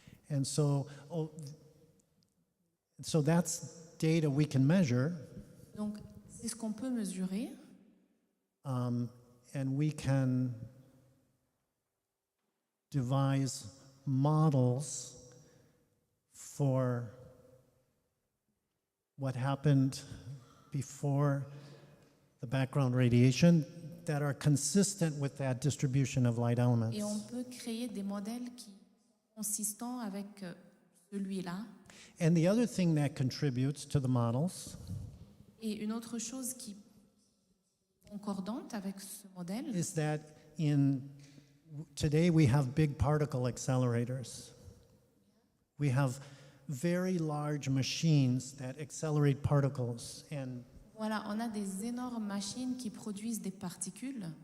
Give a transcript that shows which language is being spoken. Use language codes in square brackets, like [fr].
[en] And so that's data we can measure, [fr] Donc, c'est ce qu'on peut mesurer [en] and we can devise models for what happened before the background radiation that are consistent with that distribution of light elements. [fr] et on peut créer des modèles qui sont consistants avec celui-là. [en] And the other thing that contributes to the models [fr] Et une autre chose qui est concordante avec ce modèle, [en] is that today we have big particle accelerators. We have very large machines that accelerate particles, and [fr] voilà, on a des énormes machines qui produisent des particules.